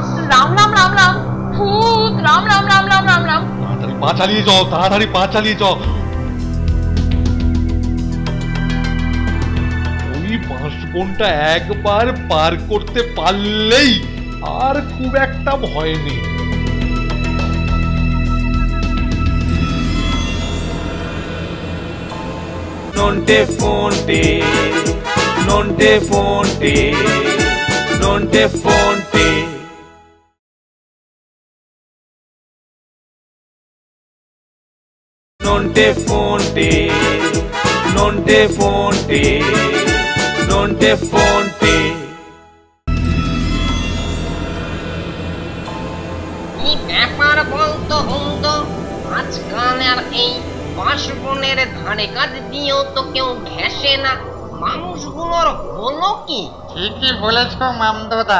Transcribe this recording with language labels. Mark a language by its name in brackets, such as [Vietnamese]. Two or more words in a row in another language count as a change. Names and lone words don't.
[Bangla] রাম রাম রাম রাম, ভূত! রাম রাম রাম রাম রাম রাম। তাড়াতাড়ি পা চালিয়ে যাও, তাড়াতাড়ি পা চালিয়ে যাও। ওই বাঁশবনটা একবার পার করতে পারলেই আর খুব একটা ভয় নেই। Nonte fonte, nonte fonte, nonte fonte. Nonte fonte, nonte fonte, nonte fonte. কি ব্যাপার বলতো হুমদো, আজকাল আর এই বাঁশবনের ধারে কাজ দিয়েও তো কেউ ঘেঁষে না, মানুষগুলোর হলো কি? ঠিকই বলেছ মামদোদা।